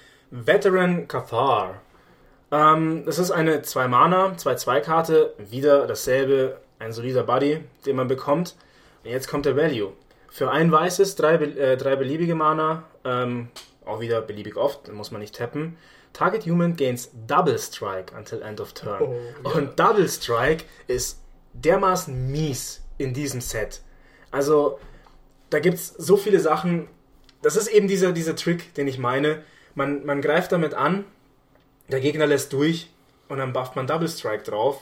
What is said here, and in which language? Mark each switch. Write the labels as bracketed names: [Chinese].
[German] Veteran Kathar. Das ist eine 2-Mana, 2-2-Karte. Wieder dasselbe, ein solider Buddy, den man bekommt. Und jetzt kommt der Value. Für ein weißes, drei beliebige Mana, auch wieder beliebig oft, muss man nicht tappen. [English] Target Human gains Double Strike until end of turn. Oh, [German] und yeah. Double Strike ist dermaßen mies in diesem Set. Also, da gibt's so viele Sachen. Das ist eben dieser Trick, den ich meine. Man greift damit an, der Gegner lässt durch und dann bufft man Double Strike drauf.